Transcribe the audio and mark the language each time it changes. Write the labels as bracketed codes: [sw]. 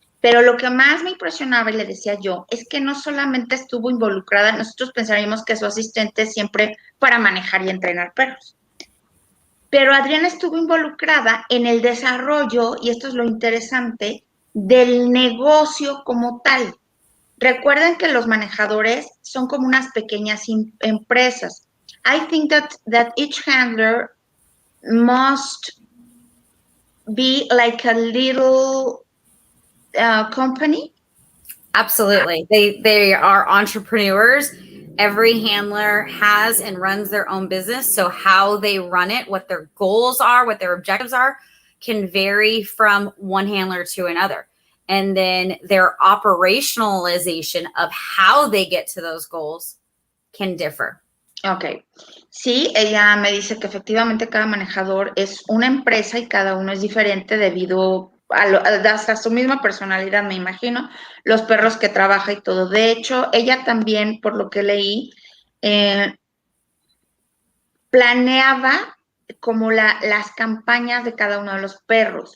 [es] Pero lo que más me impresionaba, y le decía yo, es que no solamente estuvo involucrada, nosotros pensaríamos que su asistente siempre para manejar y entrenar perros. Pero Adriana estuvo involucrada en el desarrollo, y esto es lo interesante, del negocio como tal. Recuerden que los manejadores son como unas pequeñas empresas. [en] I think that each handler must be like a little company. Absolutely. They are entrepreneurs. Every handler has and runs their own business. So how they run it, what their goals are, what their objectives are, can vary from one handler to another. And then their operationalization of how they get to those goals can differ. Ok. [es] Sí, ella me dice que efectivamente cada manejador es una empresa y cada uno es diferente debido hasta su misma personalidad, me imagino, los perros que trabaja y todo. De hecho, ella también, por lo que leí, planeaba como las campañas de cada uno de los perros.